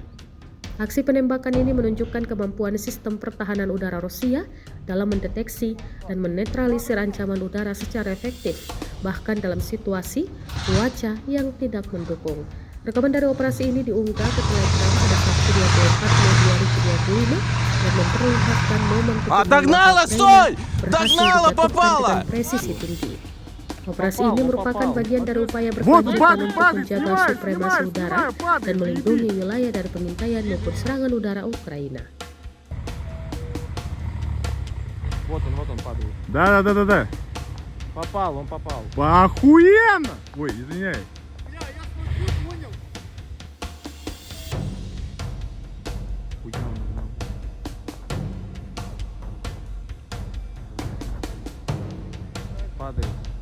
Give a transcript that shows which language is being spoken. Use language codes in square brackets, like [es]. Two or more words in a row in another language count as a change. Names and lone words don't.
[id] Aksi penembakan ini menunjukkan kemampuan sistem pertahanan udara Rusia dalam mendeteksi dan menetralisir ancaman udara secara efektif, bahkan dalam situasi cuaca yang tidak mendukung. Rekaman dari operasi ini diunggah ke Telegram pada Sabtu 24 Mei 2025 dan memperlihatkan momen [ru] Догнала, стой! Догнала, попала! [id] dengan presisi tinggi. Operasi ini merupakan bagian dari upaya berkelanjutan untuk menjaga supremasi udara dan melindungi wilayah dari pengintaian maupun serangan udara Ukraina. [ru] Вот он падает. Да. Попал, он попал. Охуенно! Ой, извиняюсь. Падает.